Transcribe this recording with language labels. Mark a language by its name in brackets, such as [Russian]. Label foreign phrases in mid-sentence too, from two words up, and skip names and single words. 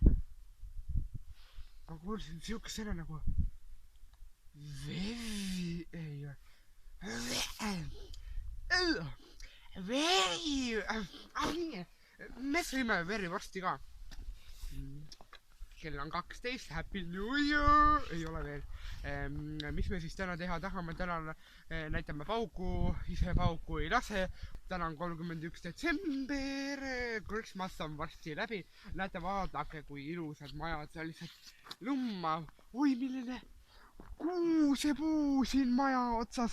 [Estonian] Ma kuulsin siukest sõna nagu veri, ei ole. Veri! Me sõime veri varsti ka. Kell on 12, [English] happy new year! [Estonian] Ei ole veel. Mis me siis täna teha tahame? Täna näitame pauku, ise pauku ei lase. Täna on 31. detsember, Christmas on varsti läbi. Näete, vaadake, kui ilusad majad, see on lihtsalt lumma. Oi, milline kuusepuu siin maja otsas.